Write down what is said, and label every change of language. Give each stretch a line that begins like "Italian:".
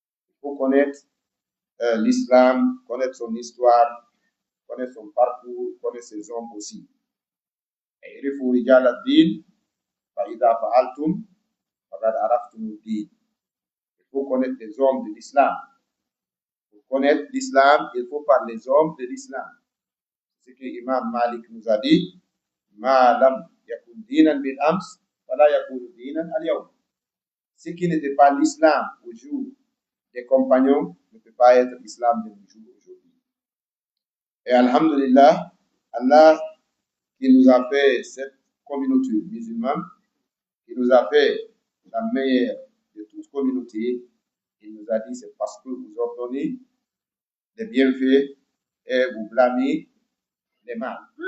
French: Il faut connaître l'islam, connaître son histoire, connaître son parcours, connaître ses hommes aussi. Et il faut regarder la din,
Arabic: فَإِذَا فَعَلْتُمْ فَقَدْ عَرَفْتُمُ الدِّينَ.
French: Il faut connaître les hommes de l'islam. Pour connaître l'islam, il faut parler les hommes de l'islam. C'est ce que Imam Malik nous a dit,
Arabic: مَا لَمْ يَكُنْ دِينًا بِالْأَمْسِ فَلَا يَكُنُ دِينًا الْيَوْمِ.
French: Ce qui n'était pas l'islam au jour des compagnons ne peut pas être l'islam de nos jours aujourd'hui. Et alhamdulillah, Allah qui nous a fait cette communauté musulmane, qui nous a fait la meilleure de toute communauté, il nous a dit c'est parce que vous ordonnez les bienfaits et vous blâmez les mal.